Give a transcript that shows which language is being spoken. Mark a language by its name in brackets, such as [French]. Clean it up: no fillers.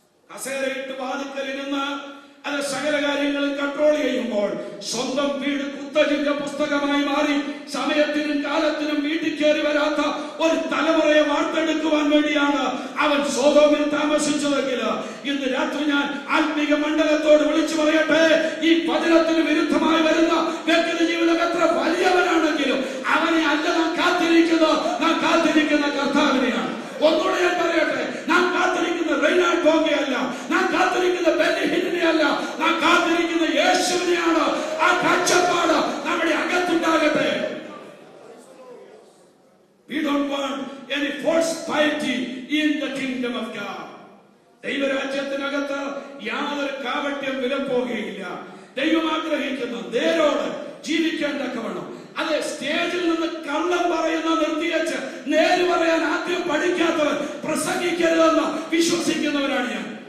[Malayalam] കസേരയിട്ട് വാതിക്കലിരുന്ന് അത് സകല കാര്യങ്ങളും കൺട്രോൾ ചെയ്യുമ്പോൾ സ്വന്തം വീട് കുത്തഴിന്റെ പുസ്തകമായി മാറി സമയത്തിനും കാലത്തിനും വീട്ടിൽ കയറി വരാത്ത ഒരു തലമുറയെ വാർത്തെടുക്കുവാൻ വേണ്ടിയാണ് അവൻ സോദോമിൽ താമസിച്ചതെങ്കിൽ ഇന്ന് രാത്രി ഞാൻ ആത്മീക മണ്ഡലത്തോട് വിളിച്ചു പറയട്ടെ, ഈ വചനത്തിന് വിരുദ്ധമായി വരുന്ന വ്യക്തി ജീവിതം എത്ര വലിയവനാണെങ്കിലും അവനെ അല്ല നാം കാത്തിരിക്കുന്നത്, നാം കാത്തിരിക്കുന്ന കർത്താവിനെയാണ്. ഒന്നുകൂടെ ഞാൻ പറയട്ടെ, നാം കാത്തിരിക്കുന്ന റെയ്നാഡ് ബോംഗെയല്ല, നാം കാത്തിരിക്കുന്ന ബെന്നി ഹിന്നിനെയല്ല, നാം കാത്തിരിക്കുന്ന യേശുവിനെയാണ്. ആ കാഴ്ചപ്പാട് നമ്മുടെ അകത്തുണ്ടാകട്ടെ. [English] We don't want any false piety in the kingdom of God. [Malayalam] ദൈവരാജ്യത്തിനകത്ത് യാതൊരു കാപട്യം വിലപ്പോകുകയില്ല. ദൈവം ആഗ്രഹിക്കുന്ന നേരോട് ജീവിക്കാൻ തക്കവണ്ണം, അതെ, സ്റ്റേജിൽ നിന്ന് കള്ളം പറയുന്ന നിർത്തിവെച്ച് നേര് പറയാൻ ആദ്യം പഠിക്കാത്തവൻ പ്രസംഗിക്കരുതെന്ന് വിശ്വസിക്കുന്നവരാണ് ഞാൻ.